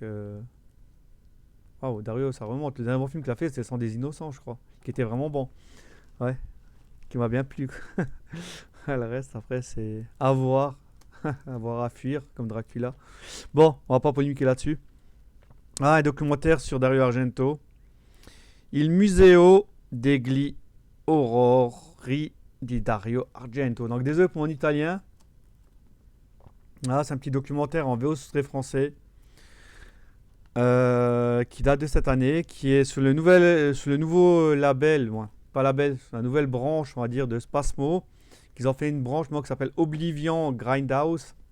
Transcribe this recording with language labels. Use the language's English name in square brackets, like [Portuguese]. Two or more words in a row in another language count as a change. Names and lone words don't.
[French] Waouh, Dario, ça remonte. Le dernier bon film qu'il a fait, c'était Sans des Innocents, je crois, qui était vraiment bon. Ouais, qui m'a bien plu. Le reste, après, c'est à voir, à voir à fuir, comme Dracula. Bon, on va pas polémiquer là-dessus. Ah, un documentaire sur Dario Argento. Il Museo degli Orrori di Dario Argento. Donc désolé pour mon italien. Ah, c'est un petit documentaire en VO sous-titré français qui date de cette année, qui est sur le nouveau label, ouais, pas label, la nouvelle branche, on va dire, de Spasmo. Qu'ils ont fait une branche moi, qui s'appelle Oblivion Grindhouse.